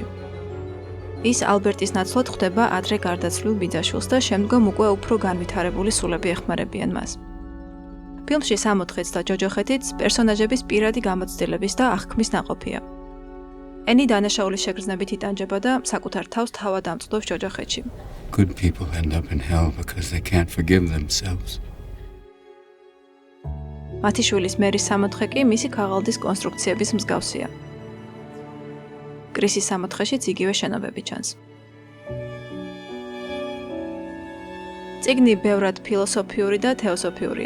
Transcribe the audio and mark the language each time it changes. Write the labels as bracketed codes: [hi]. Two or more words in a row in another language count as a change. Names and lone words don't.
[ka] ის ალბერტის ნაცვლად ხვდება ადრე გარდაცვლილ ბიძაშვილს და შემდგომ უკვე უფრო განვითარებული სულები ეხმარებიან მას. ფილმში სამოთხეც და ჯოჯოხეთიც პერსონაჟების პირადი გამოცდილების და აღქმის ნაყოფია. ენი დანაშაულის შეგრძნებით იტანჯება და საკუთარ თავს თავად ამწყდობს ჯოჯოხეთში. [en] Good people end up in hell because they can't forgive themselves. [ka] მათი შვილის მერის სამოთხე კი მისი ქაღალდის კონსტრუქციების მსგავსია. კრისის სამოთხეშიც იგივე შენობები ჩანს. წიგნი ბევრად ფილოსოფიური და თეოსოფიურია.